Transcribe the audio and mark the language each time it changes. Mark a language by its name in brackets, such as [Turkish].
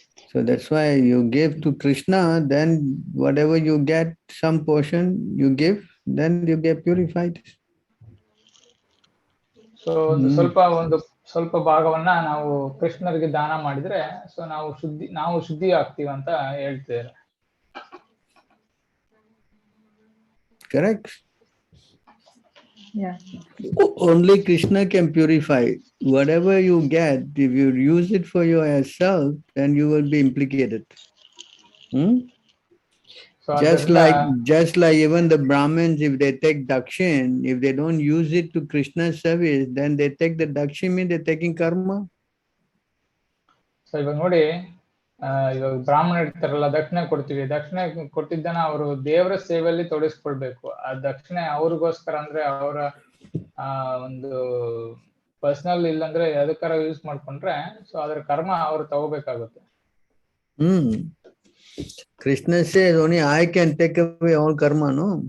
[English] So that's why you give to Krishna, then whatever you get, some portion you give, then you get purified. [Kannada] So ಸ್ವಲ್ಪ ಭಾಗವನ್ನ ನಾವು ಕೃಷ್ಣರಿಗೆ ದಾನ ಮಾಡಿದ್ರೆ so ನಾವು ಶುದ್ಧಿ ಆಗ್ತೀವಿ ಅಂತ ಹೇಳ್ತಿದ್ದಾರೆ. [English] Correct? Yeah. Only Krishna can purify. Whatever you get, if you use it for yourself, then you will be implicated. So just like even the Brahmins, if they take dakshin, if they don't use it to Krishna's service, then they take the dakshin, mean they're taking karma. [Kannada] So ಇವಾಗ ನೋಡಿ, ಇವಾಗ ಬ್ರಾಹ್ಮಣ ಇರ್ತಾರಲ್ಲ, ದಕ್ಷಿಣೆ ಕೊಡ್ತೀವಿ. ದಕ್ಷಿಣೆ ಕೊಟ್ಟಿದ್ದನ್ನ ಅವರು ದೇವರ ಸೇವೆಯಲ್ಲಿ ತೊಡಗಿಸ್ಕೊಳ್ಬೇಕು. ಆ ದಕ್ಷಿಣೆ ಅವ್ರಿಗೋಸ್ಕರ ಅಂದ್ರೆ ಅವರ ಒಂದು ಪರ್ಸನಲ್ ಇಲ್ಲಂದ್ರೆ ಅದಕ್ಕಾರ ಯೂಸ್ ಮಾಡ್ಕೊಂಡ್ರೆ ಸೊ ಅದ್ರ ಕರ್ಮ ಅವ್ರು ತಗೋಬೇಕಾಗುತ್ತೆ. [English] Krishna says only I can take away all karma, no?